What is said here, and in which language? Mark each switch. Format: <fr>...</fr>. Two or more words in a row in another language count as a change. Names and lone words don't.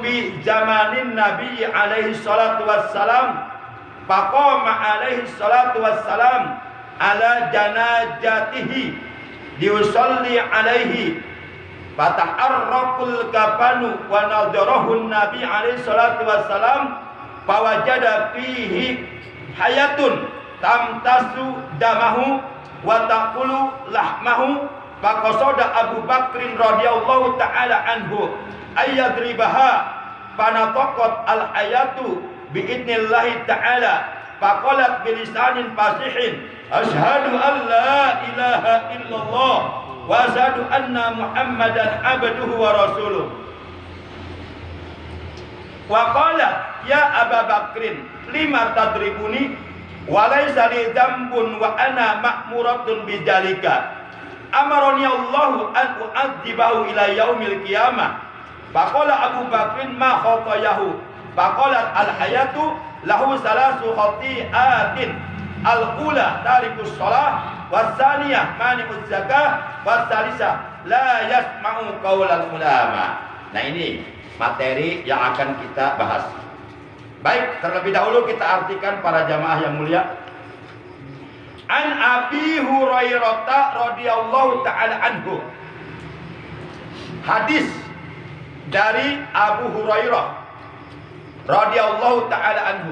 <ar>في زمن النبي عليه الصلاة والسلام فقام عليه الصلاة والسلام على جنازته ليصلي عليه فتفرق الكفن ونظره النبي عليه الصلاة والسلام فوجد فيه حية تمتص دمه وتأكل لحمه. فقصد أبو بكر رضي الله تعالى عنه أن يضربها فنطقت الحية بإذن الله تعالى فقالت بلسان فصيح أشهد أن لا إله إلا الله وأشهد أن محمدا عبده ورسوله. وقال يا أبا بكر لم تضربني وليس لي ذنب وأنا مأمورة بذلك. أمرني الله أن أعذبه إلى يوم القيامة. فقال أبو بكر ما خطاياه فقالت الحية له ثلاث خطيئات. الأولى تارك الصلاة والثانية مانع الزكاة والثالثة لا يسمع قول العلماء.</ar> <id>Nah, ini materi yang akan kita bahas. Baik, terlebih dahulu kita artikan para jamaah yang mulia.</id> <ar>عن أبي هريرة رضي الله تعالى عنه.</ar> <id>Hadis dari Abu Hurairah</id> <ar>رضي الله تعالى عنه.</ar>